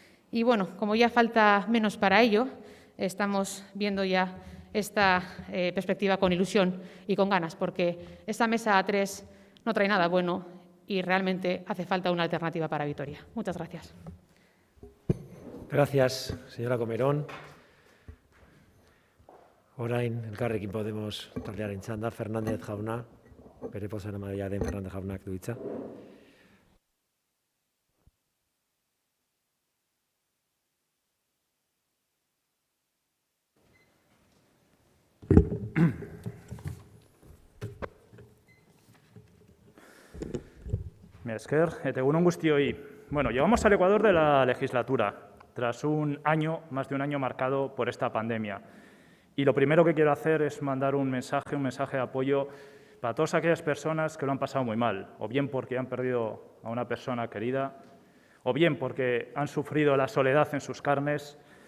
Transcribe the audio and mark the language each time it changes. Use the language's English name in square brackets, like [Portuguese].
[Spanish] Y bueno, como ya falta menos para ello, estamos viendo ya esta perspectiva con ilusión y con ganas, porque esta mesa A3 no trae nada bueno y realmente hace falta una alternativa para Vitoria. Muchas gracias. Gracias, señora Comerón. [Basque] Orain, elkarrekin Podemos taldearen txanda, Fernández jauna, bere bozeramailea den Fernández jaunak du hitza. Mila esker, eta egun on guztioi. [Spanish] Bueno, llegamos al Ecuador de la legislatura, tras un año, más de un año marcado por esta pandemia. Y lo primero que quiero hacer es mandar un mensaje de apoyo para todas aquellas personas que lo han pasado muy mal, o bien porque han perdido a una persona querida, o bien porque han sufrido la soledad en sus carnes.